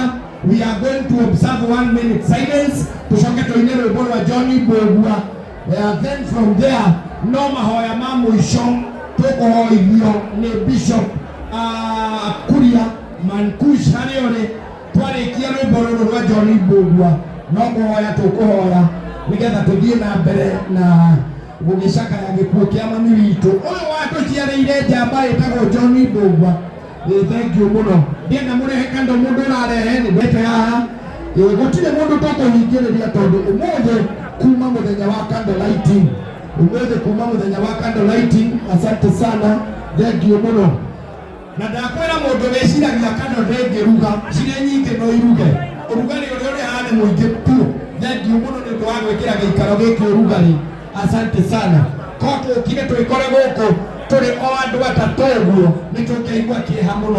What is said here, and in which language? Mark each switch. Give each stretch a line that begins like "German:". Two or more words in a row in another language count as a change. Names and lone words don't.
English: We are going to observe 1 minute silence.
Kikuyu: Tucoke tũine rwĩmbo rwa John Mbũgua.
English: Then from there
Kikuyu: no mahoya ma mũico tũkũhoithio nĩ Bishop Kuria Mankush harĩa ũrĩ twarĩkia rwĩmbo rũrũ rwa John Mbũgua no kũhoya tũkũhoya nĩgetha tũthiĩ na mbere na gũgĩcakaya gĩkuũ kĩa mami witũ ũyũ watũciarĩire njamba ĩtagwo John Mbũgua.
English: Thank you muno.
Kikuyu: Ndienda mũrehe kando mũndũ ũrarehe nĩ ndete haha. Gũtirĩ mũndũ tũkũhingĩrĩria tondũ ũmũthĩ kuma mũthenya wa
English: candle lighting.
Swahili: Asante sana.
English: Thank you muno.
Kikuyu: Na ndakwĩra mũndũ wĩciragia kando ndĩngĩruga cirĩ nyingĩ no iruge. Ũrugarĩ ũrĩa ũrĩ haha nĩ mũingĩ tu.
English: Thank you
Kikuyu: muno nĩ ũndũ wa gwĩkĩra gĩikaro gĩkĩ ũrugarĩ.
Swahili: Asante sana.
Kikuyu: Ko tũkire twĩkore gũkũ tũrĩ o andũ atatũ ũguo nĩ tũngĩigua kĩeha mũno.